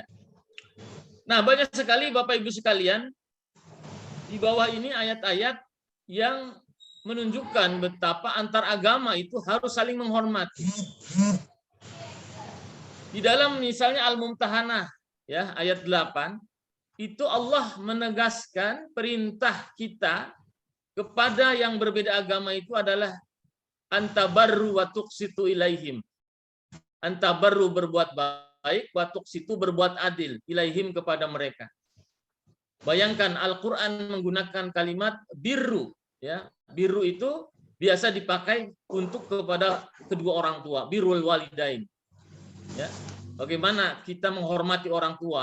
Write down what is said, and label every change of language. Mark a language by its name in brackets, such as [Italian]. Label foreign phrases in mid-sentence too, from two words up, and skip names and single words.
[Indonesian] Nah, banyak sekali Bapak Ibu sekalian, di bawah ini ayat-ayat yang menunjukkan betapa antar agama itu harus saling menghormati. Di dalam misalnya Al-Mumtahanah ya, ayat 8, itu Allah menegaskan perintah kita kepada yang berbeda agama itu adalah [Arabic] أن تبروا وتقسطوا إليهم. [Indonesian] Antabarru berbuat baik, [Arabic] وتقسطوا [Indonesian] berbuat adil ilaihim kepada mereka. Bayangkan Al-Qur'an menggunakan kalimat birru. Ya, birru itu biasa dipakai untuk kepada kedua orang tua, [Arabic] برّ الوالدين. [Indonesian] Ya, bagaimana kita menghormati orang tua?